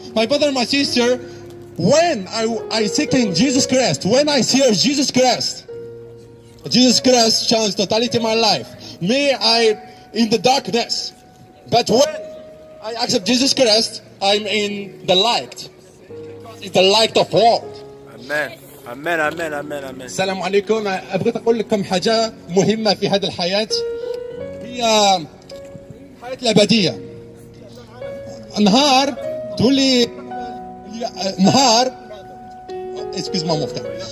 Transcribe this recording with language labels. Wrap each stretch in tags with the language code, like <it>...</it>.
<en>My brother and my sister, when I seek in Jesus Christ, when I hear Jesus Christ changed totality my life. Me, I in the darkness. But when I accept Jesus Christ, I'm in the light. It's the light of world. Amen. Amen. Amen. Amen. Amen.</en> <ar>السلام عليكم. أبغى أقول لكم حاجة مهمة في هذه الحياة. هي حياة الأبدية. نهار تقولي نهار</ar> <fr>excuse moi mon frère.</fr>